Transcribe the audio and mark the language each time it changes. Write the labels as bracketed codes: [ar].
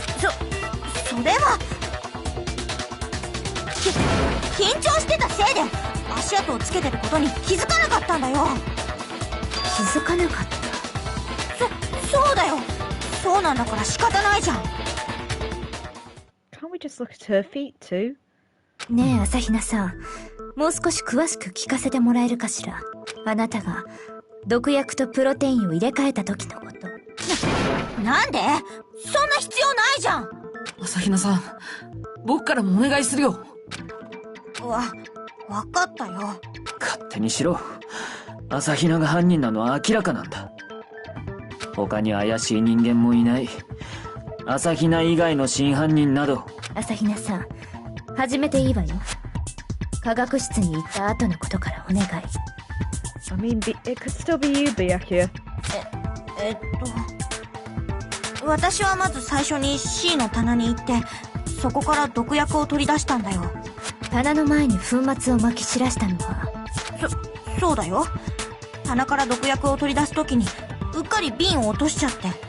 [ja] それは緊張してたせいで足跡をつけてることに気づかなかったんだよ。気づかなかった？そうだよ。そうなんだから仕方ないじゃん。 [en] Can't we just look at her feet too? [ja] ねえ朝比奈さん、もう少し詳しく聞かせてもらえるかしら。あなたが毒薬とプロテインを入れ替えた時のこと。なんで？そんな必要ないじゃん。朝比奈さん、僕からもお願いするよ。わかったよ。勝手にしろ。朝比奈が犯人なのは明らかなんだ。他に怪しい人間もいない。朝比奈以外の真犯人など。朝比奈さん、始めていいわよ。科学室に行った後のことからお願い。 [en] I mean, it could still be you, Byakuya. [ja] 私はまず最初に C の棚に行って、そこから毒薬を取り出したんだよ。棚の前に粉末をまき散らしたのは？そうだよ。棚から毒薬を取り出すときにうっかり瓶を落としちゃって。